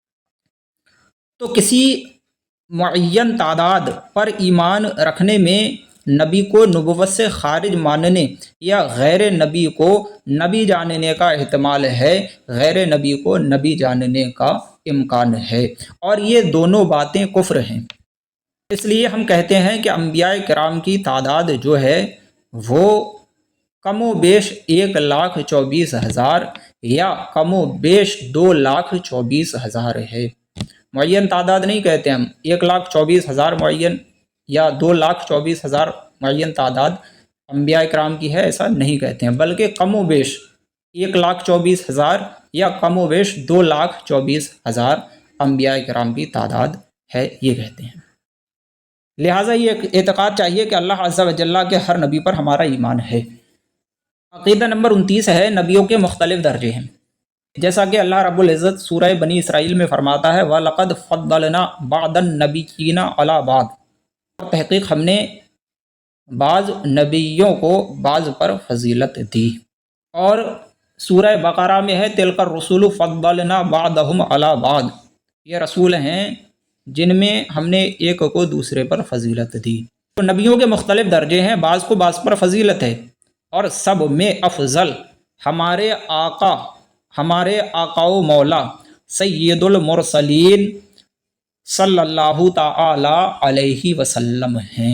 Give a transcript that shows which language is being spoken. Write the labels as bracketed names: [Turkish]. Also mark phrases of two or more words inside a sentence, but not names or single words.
[Urdu] تو کسی معین تعداد پر ایمان رکھنے میں نبی کو نبوت سے خارج ماننے یا غیر نبی کو نبی جاننے کا احتمال ہے، غیر نبی کو نبی جاننے کا امکان ہے، اور یہ دونوں باتیں کفر ہیں۔ اس لیے ہم کہتے ہیں کہ انبیاء کرام کی تعداد جو ہے وہ کم و بیش 1,24,000 یا کم و بیش 2,24,000 ہے۔ معین تعداد نہیں کہتے ہم، 1,24,000 معین یا 2,24,000 معین تعداد انبیاء کرام کی ہے، ایسا نہیں کہتے ہیں، بلکہ کم و بیش 1,24,000 یا کم و بیش 2,24,000 انبیاء کرام کی تعداد ہے، یہ کہتے ہیں۔ لہٰذا یہ اعتقاد چاہیے کہ اللہ [Arabic] عز و جل [Urdu] کے ہر نبی پر ہمارا ایمان ہے۔ عقیدہ نمبر 29 ہے نبیوں کے مختلف درجے ہیں، جیسا کہ اللہ [Arabic] رب العزت [Urdu] سورہ بنی اسرائیل میں فرماتا ہے [Arabic] وَلَقَدْ فَضَّلْنَا بَعْضَ النَّبِيِّينَ عَلَىٰ بَعْضٍ، [Urdu] اور تحقیق ہم نے بعض نبیوں کو بعض پر فضیلت دی۔ اور سورہ بقرہ میں ہے [Arabic] تِلْکَ الرُّسُلُ فَضَّلْنَا بَعْضَهُمْ عَلَىٰ بَعْضٍ، [Urdu] یہ رسول ہیں جن میں ہم نے ایک کو دوسرے پر فضیلت دی۔ تو نبیوں کے مختلف درجے ہیں، بعض کو بعض پر فضیلت ہے، اور سب میں افضل ہمارے آقا و مولا [Arabic] سید المرسلین صلی اللہ تعالی علیہ وسلم [Urdu] ہیں۔